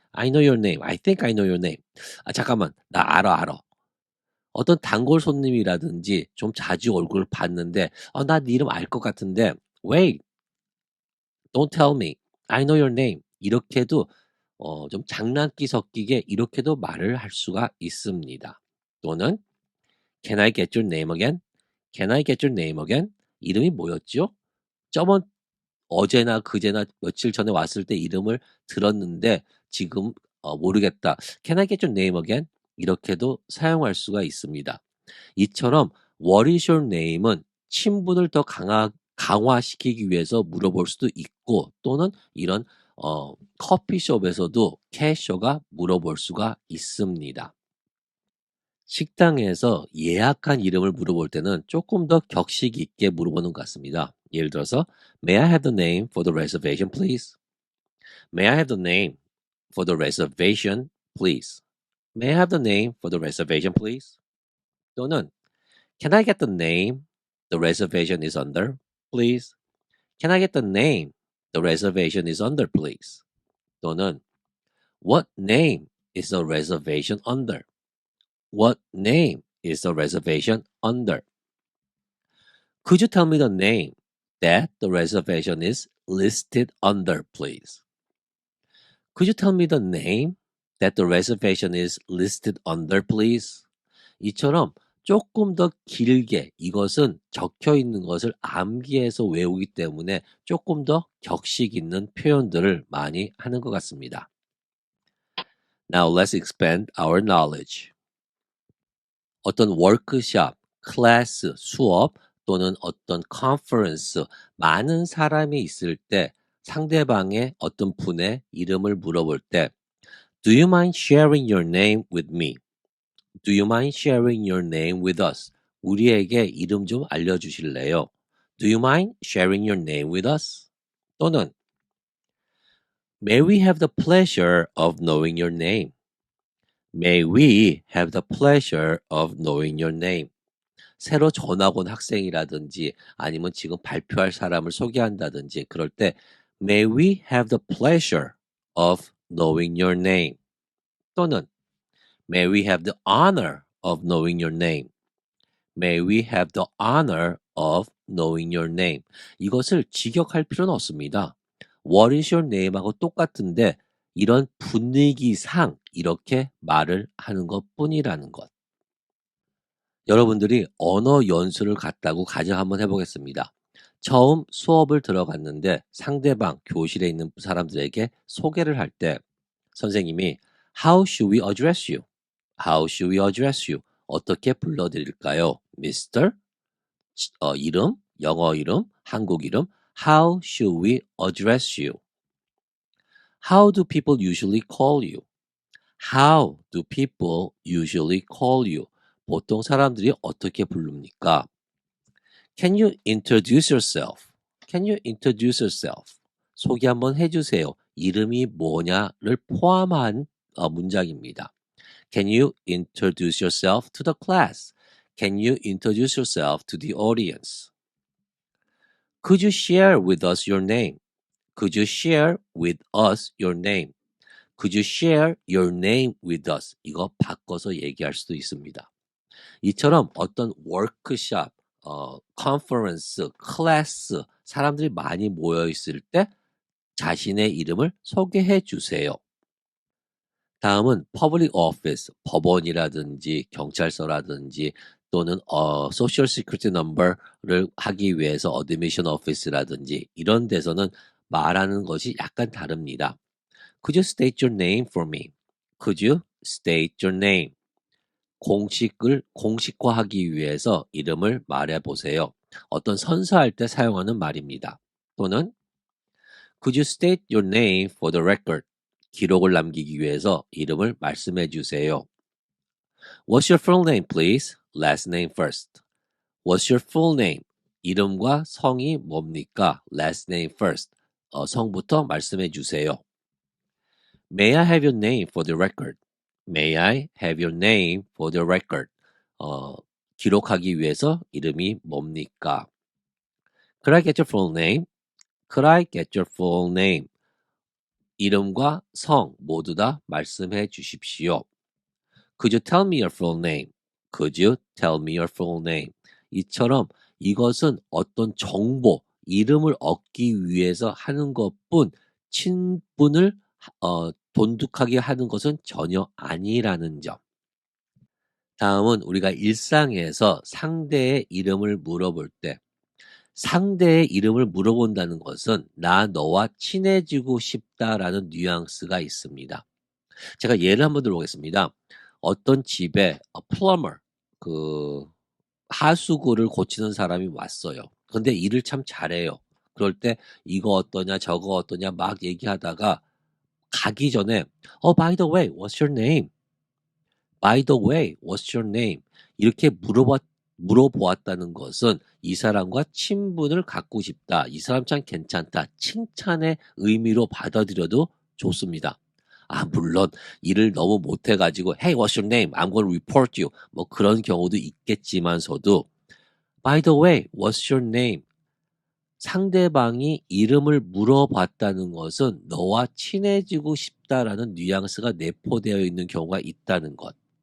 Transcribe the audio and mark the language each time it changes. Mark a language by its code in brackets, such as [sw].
[en] I know your name. I think I know your name. [ko] 잠깐만. 나 알아. 어떤 단골 손님이라든지 좀 자주 얼굴을 봤는데 나 네 이름 알 것 같은데 [en] Wait, don't tell me. I know your name. [ko] 이렇게도 좀 장난기 섞이게 이렇게도 말을 할 수가 있습니다. 또는 [en] Can I get your name again? Can I get your name again? [ko] 이름이 뭐였죠? 저번 어제나 그제나 며칠 전에 왔을 때 이름을 들었는데 지금 모르겠다. [en] Can I get your name again? [ko] 이렇게도 사용할 수가 있습니다. 이처럼 [en] What is your name [ko] 은 친분을 더 강화시키기 위해서 물어볼 수도 있고 또는 이런 커피숍에서도 캐셔가 물어볼 수가 있습니다. 식당에서 예약한 이름을 물어볼 때는 조금 더 격식 있게 물어보는 것 같습니다. 예를 들어서 [en] May I have the name for the reservation, please? May I have the name for the reservation, please? May I have the name for the reservation, please? [ko] 또는 [en] Can I get the name the reservation is under, please? Can I get the name the reservation is under, please? [ko] 또는 [en] What name is the reservation under? What name is the reservation under? Could you tell me the name that the reservation is listed under, please? Could you tell me the name that the reservation is listed under, please? [ko] 이처럼 조금 더 길게 이것은 적혀 있는 것을 암기해서 외우기 때문에 조금 더 격식 있는 표현들을 많이 하는 것 같습니다. [en] Now let's expand our knowledge. [ko] 어떤 워크숍, 클래스, 수업 또는 어떤 컨퍼런스 많은 사람이 있을 때 상대방의 어떤 분의 이름을 물어볼 때 [en] Do you mind sharing your name with me? Do you mind sharing your name with us? [ko] 우리에게 이름 좀 알려주실래요? [en] Do you mind sharing your name with us? [ko] 또는 [en] May we have the pleasure of knowing your name? May we have the pleasure of knowing your name? [ko] 새로 전학 온 학생이라든지 아니면 지금 발표할 사람을 소개한다든지 그럴 때 [en] May we have the pleasure of knowing your name? [ko] 또는 [en] May we have the honor of knowing your name? May we have the honor of knowing your name? [ko] 이것을 직역할 필요는 없습니다. [en] What is your name? [ko] 하고 똑같은데 이런 분위기상 이렇게 말을 하는 것뿐이라는 것. 여러분들이 언어 연수를 갔다고 가정 한번 해보겠습니다. 처음 수업을 들어갔는데 상대방 교실에 있는 사람들에게 소개를 할 때 선생님이 [en] How should we address you? How should we address you? [ko] 어떻게 불러드릴까요? Mr. 이름, 영어 이름, 한국 이름. [en] How should we address you? How do people usually call you? How do people usually call you? [ko] 보통 사람들이 어떻게 부릅니까? [en] Can you introduce yourself? Can you introduce yourself? [ko] 소개 한번 해주세요. 이름이 뭐냐를 포함한 문장입니다. [en] Can you introduce yourself to the class? Can you introduce yourself to the audience? Could you share with us your name? Could you share with us your name? Could you share your name with us? [ko] 이거 바꿔서 얘기할 수도 있습니다. 이처럼 어떤 워크숍, 컨퍼런스, 클래스, 사람들이 많이 모여 있을 때 자신의 이름을 소개해 주세요. 다음은 public office, 법원이라든지 경찰서라든지 또는 social security number를 하기 위해서 admission office라든지 이런 데서는 말하는 것이 약간 다릅니다. [en] Could you state your name for me? Could you state your name? [ko] 공식화하기 위해서 이름을 말해보세요. 어떤 선서할 때 사용하는 말입니다. 또는 [en] Could you state your name for the record? [ko] 기록을 남기기 위해서 이름을 말씀해 주세요. [en] What's your full name, please? Last name first. What's your full name? [ko] 이름과 성이 뭡니까? [en] Last name first. [ko] 성부터 말씀해 주세요. [en] May I have your name for the record? May I have your name for the record? [ko] 기록하기 위해서 이름이 뭡니까? [en] Could I get your full name? Could I get your full name? [ko] 이름과 성 모두 다 말씀해 주십시오. [en] Could you tell me your full name? Could you tell me your full name? [ko] 이처럼 이것은 어떤 정보, 이름을 얻기 위해서 하는 것뿐 친분을 돈독하게 하는 것은 전혀 아니라는 점. 다음은 우리가 일상에서 상대의 이름을 물어볼 때 상대의 이름을 물어본다는 것은 나 너와 친해지고 싶다라는 뉘앙스가 있습니다. 제가 예를 한번 들어보겠습니다. 어떤 집에 플러머 그 하수구를 고치는 사람이 왔어요. 근데 일을 참 잘해요. 그럴 때 이거 어떠냐 저거 어떠냐 막 얘기하다가 가기 전에 [en] by the way, what's your name? By the way, what's your name? [ko] 이렇게 물어보았다는 것은 이 사람과 친분을 갖고 싶다. 이 사람 참 괜찮다. 칭찬의 의미로 받아들여도 좋습니다. 물론 일을 너무 못해가지고 [en] Hey, what's your name? I'm going to report you. [ko] 뭐 그런 경우도 있겠지만서도 [en] By the way, what's your name? [ko] 상대방이 이름을 물어봤다는 것은 너와 친해지고 싶다라는 뉘앙스가 내포되어 있는 경우가 있다는 것.